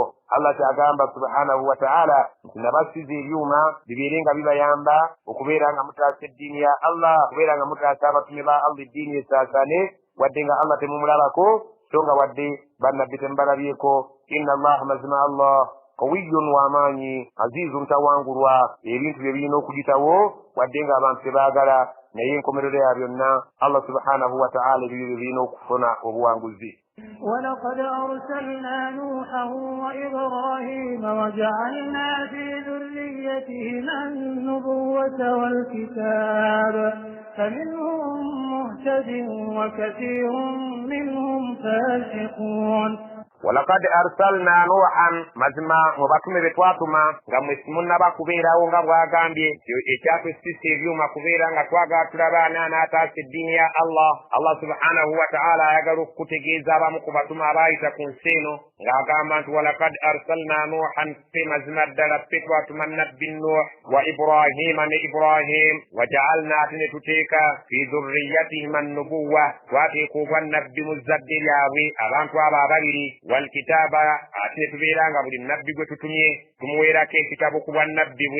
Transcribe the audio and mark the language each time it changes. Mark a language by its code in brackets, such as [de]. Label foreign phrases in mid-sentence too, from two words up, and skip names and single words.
[lg] Allah kyagamba [ar] سبحانه وتعالى [lg] nti nabasiza ebyuma bibeere nga bibayamba okubeera nga mutaasa eddiini ya Allah, okubeera nga mutaasa abatume ba Allah eddiini esaasane, wadde nga Allah temumulabako, so nga wadde bannabbi temubalabyeko. [ar] إن الله, [lg] mazima Allah qawiyyun, w'amaanyi, azizun, tawangulwa, ebintu bye birina okuyitawo wadde nga abantu tebaagala, naye enkomerero ya byonna Allah [ar] سبحانه وتعالى [lg] ebyo birina okufuna obuwanguzi. [ar] ولقد أرسلنا نوحا وإبراهيم وجعلنا في ذريتهما النبوة والكتاب فمنهم مهتد وكثير منهم فاسقون. ولقد أرسلنا نوحا, [lg] mazima mu batume be twatuma nga mwe simunnaba kubeerawo nga bw'agambye ekyatusisa ebyuma kubeera nga twagala tulaba ani anaataasa eddiini ya Allah [ar] سبحانه وتعالى [lg] ayagala okukutegeeza abamu ku batume abaayita ku nsi eno ng'agamba nti [ar] ولقد أرسلنا نوحا, [lg] ffe mazima ddala ffe twatuma nabbi Nuh [ar] وإبراهيم [lg] ne Ibrahim, [ar] وجعلنا, [lg] ate ne tuteeka [ar] في ذريتهما النبوة, [lg] twateeka obwannabbi mu zadde lyabwe abantu abo ababiri, [ar] والكتاب, [lg] ate tubeera nga buli nabbi gwe tutumye tumuweerako ekitabo ku bwannabbi bwe.